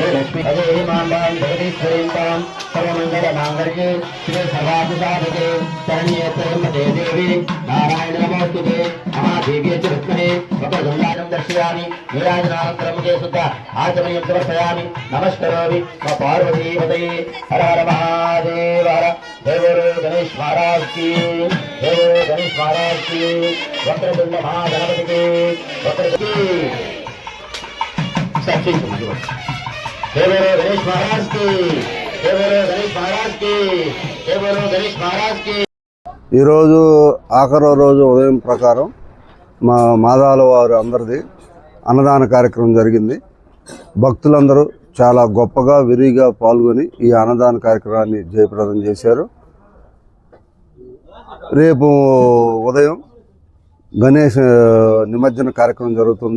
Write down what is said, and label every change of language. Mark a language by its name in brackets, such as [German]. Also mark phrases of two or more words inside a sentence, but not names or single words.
[Sanskrit] లక్ష్మీ హరే మాంబాం జగదీశ్వరీం తాం సర్వమంగళమాంగళ్యే శ్రీ సర్వాభిసాధకే శరణ్యే త్రయంబకే దేవి నారాయణ నమోస్తుతే మహాదేవ్యే చ విద్మహే వక్రతుండాయం దర్శయామి నీరాజనానంతరం ముఖే శుద్ధ ఆచమనీయం సమర్పయామి నమస్కరోమి మా పార్వతీపతయే [Hindi] हर हर महादेव हर देवो गणेश महाराज की देवो गणेश महाराज की वक्रतुंड महागणपति की वक्रतुंड देवो गणेश महाराज की देवो गणेश महाराज की देवो गणेश महाराज की [Telugu] ఈరోజు ఆఖరో రోజు ఉదయం ప్రకారం మా మాదాల వారు అందరిది అన్నదాన కార్యక్రమం జరిగింది. భక్తులందరూ చాలా గొప్పగా విరిగా పాల్గొని ఈ అన్నదాన కార్యక్రమాన్ని జయప్రదం చేశారు. రేపు ఉదయం గణేష్ నిమజ్జన కార్యక్రమం జరుగుతుంది.